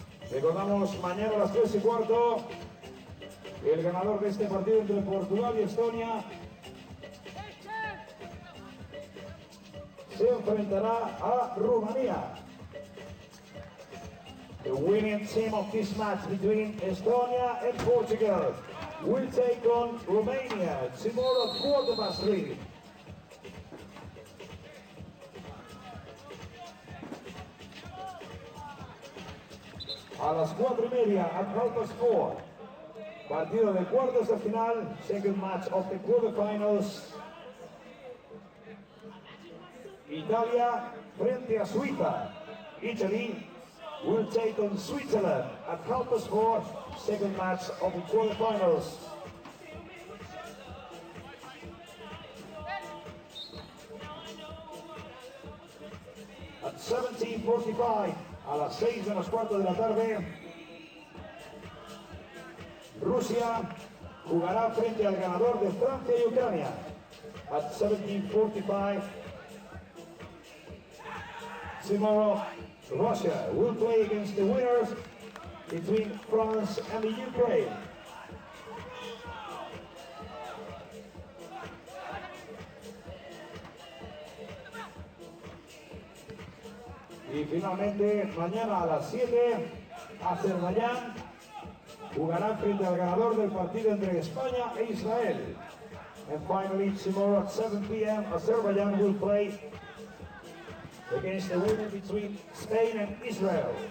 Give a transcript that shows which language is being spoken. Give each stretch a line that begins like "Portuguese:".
Spanish: Recordamos mañana a las 3:15 el ganador de este partido entre Portugal y Estonia se enfrentará a Rumanía.
English: The winning team of this match between Estonia and Portugal will take on Romania tomorrow at 3:15.
Spanish: A las 4:30
English: at Half Sport.
Spanish: Partido de cuartos de final,
English: second match of the quarterfinals.
Spanish: Italia frente a Suiza.
English: Italy will take on Switzerland at Half Sport, second match of the quarterfinals. At 17:45.
Spanish: A las 6:15 de la tarde, Rusia jugará frente al ganador de Francia y Ucrania.
English: At 17:45, tomorrow, Russia will play against the winners between France and the Ukraine.
Spanish: Y finalmente, mañana a las 7, Azerbaiyán jugará frente al ganador del partido entre España e Israel.
English: And finally, tomorrow at 7 p.m., Azerbaijan will play against the winner between Spain and Israel.